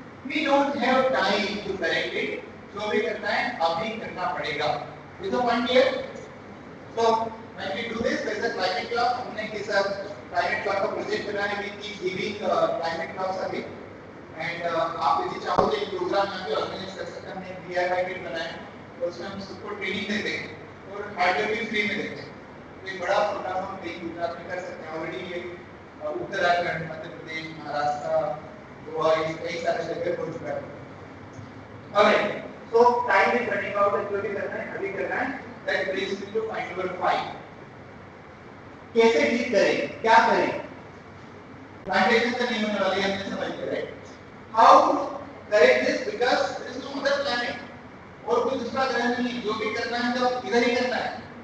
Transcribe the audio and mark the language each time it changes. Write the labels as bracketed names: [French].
[English] We don't have time to correct it. [Hindi] जो भी करना है अभी करना पड़ेगा. [English] Is the point here? So when we do this, there is a climate clock. [Hindi] हमने किस climate clock का प्रोजेक्ट बनाया. [English] We keep giving climate clocks away. [Hindi] And आप यदि चाहो तो एक प्रोग्राम यहाँ पे ऑर्गेनाइज कर सकते हैं. हमने एक DIY किट बनाया और उसमें हम सबको ट्रेनिंग देते हैं और हार्डवेयर भी फ्री में देते हैं. एक बड़ा प्रोग्राम हम कई गुजरात में कर सकते हैं. ऑलरेडी ये उत्तराखंड, मध्य प्रदेश, महाराष्ट्र, गोवा, कई सारे जगह हो चुका है. [English] Alright, so time is running out. [Hindi] जो भी करना है अभी करना है. [English] That brings me to point number 5. [Hindi] कैसे डील करें, क्या करें? प्लांटेशन तो नहीं होने वाली है, हमने समझ लिया, right? [English] How to correct this, because there is no other planet. [Hindi] और कोई दूसरा ग्रह नहीं है. जो भी करना है तो इधर ही करना है.